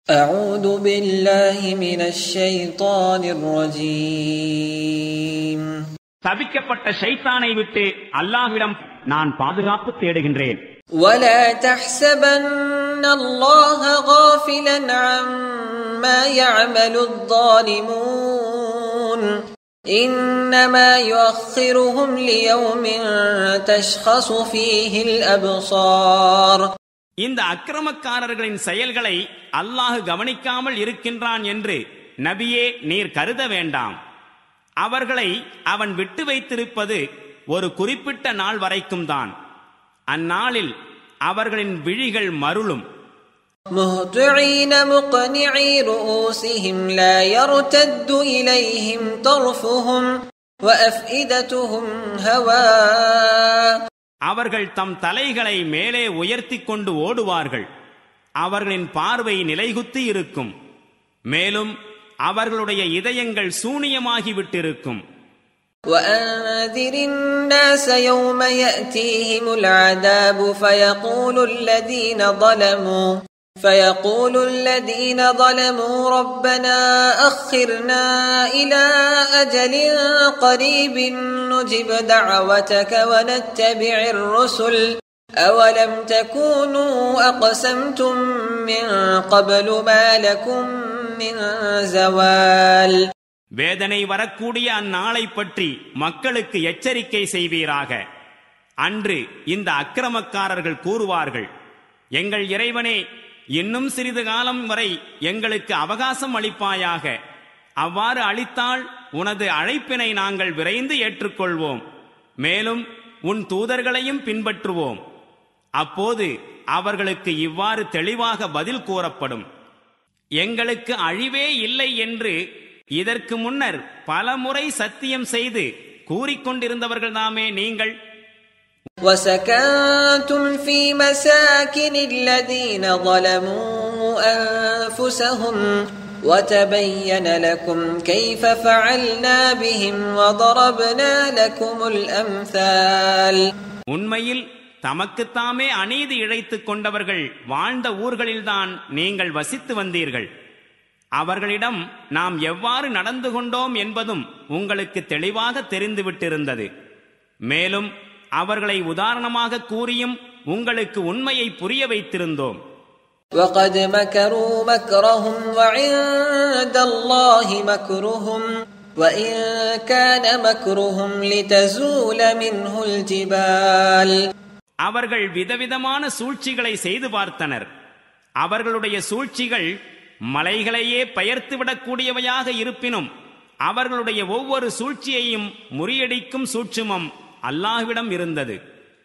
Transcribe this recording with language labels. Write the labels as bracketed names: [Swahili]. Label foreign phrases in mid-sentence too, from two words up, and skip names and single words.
[Arabic] أعوذ بالله من الشيطان الرجيم. [Tamil] தபிக்கப்பட்ட ஷைத்தானை விட்டு அல்லாஹ்விடம் நான் பாதுகாப்பு தேடுகின்றேன். [Arabic] ولا تحسبن الله غافلا عما يعمل الظالمون إنما يؤخرهم ليوم تشخص فيه الأبصار. [Tamil] இந்த அக்கிரமக்காரர்களின் செயல்களை அல்லாஹ் கவனிக்காமல் இருக்கின்றான் என்று நபியே நீர் கருத வேண்டாம். அவர்களை அவன் விட்டு வைத்திருப்பது ஒரு குறிப்பிட்ட நாள் வரைக்கும் தான். அந்நாளில் அவர்களின் விழிகள் மருளும். [Arabic] مهطعين مقنعي رؤوسهم لا يرتد إليهم طرفهم وأفئدتهم هواء. [Tamil] அவர்கள் தம் தலைகளை மேலே உயர்த்தி கொண்டு ஓடுவார்கள். அவர்களின் பார்வை நிலைகுத்தி இருக்கும். மேலும் அவர்களுடைய இதயங்கள் சூனியமாகிவிட்டிருக்கும். [Arabic] وأنذر الناس يوم يأتيهم العذاب فيقول الذين ظلموا ربنا أخرنا إلى أجل قريب نجب دعوتك ونتبع الرسل أولم تكونوا أقسمتم من قبل ما لكم من زوال. [Tamil] வேதனை வரக்கூடிய அந்நாளை பற்றி மக்களுக்கு எச்சரிக்கை செய்வீராக. அன்று இந்த அக்கிரமக்காரர்கள் கூறுவார்கள், எங்கள் இறைவனே, இன்னும் சிறிது காலம் வரை எங்களுக்கு அவகாசம் அளிப்பாயாக. அவ்வாறு அளித்தால் உனது அழைப்பினை நாங்கள் விரைந்து ஏற்றுக்கொள்வோம். மேலும் உன் தூதர்களையும் பின்பற்றுவோம். அப்போது அவர்களுக்கு இவ்வாறு தெளிவாக பதில் கூறப்படும், எங்களுக்கு அழிவே இல்லை என்று இதற்கு முன்னர் பல முறை சத்தியம் செய்து கூறிக்கொண்டிருந்தவர்கள்தாமே நீங்கள். [Arabic] وَسَكَنْتُمْ فِي مَسَاكِنِ الَّذِينَ ظَلَمُوا أَنفُسَهُمْ وَتَبَيَّنَ لَكُمْ كَيْفَ فَعَلْنَا بِهِمْ وَضَرَبْنَا لَكُمُ الْأَمْثَالَ. [Tamil] உண்மையில் தமக்குத்தாமே அநீதி இழைத்துக் கொண்டவர்கள் வாழ்ந்த ஊர்களில்தான் நீங்கள் வசித்து வந்தீர்கள். அவர்களிடம் நாம் எவ்வாறு நடந்து கொண்டோம் என்பதும் உங்களுக்கு தெளிவாக தெரிந்துவிட்டிருந்தது. மேலும் அவர்களை உதாரணமாக கூறியும் உங்களுக்கு உண்மையை புரிய வைத்திருந்தோம். [Arabic] وَقَدْ مَكَرُوا مَكْرَهُمْ وَعِندَ اللَّهِ مَكْرُهُمْ وَإِنْ كَانَ مَكْرُهُمْ لِتَزُولَ مِنْهُ الْجِبَالُ. [Tamil] அவர்கள் விதவிதமான சூழ்ச்சிகளை செய்து பார்த்தனர். அவர்களுடைய சூழ்ச்சிகள் மலைகளையே பெயர்த்துவிடக்கூடியவையாக இருப்பினும் அவர்களுடைய ஒவ்வொரு சூழ்ச்சியையும் முறியடிக்கும் சூட்சுமம் அல்லாஹ்விடம் இருந்தது.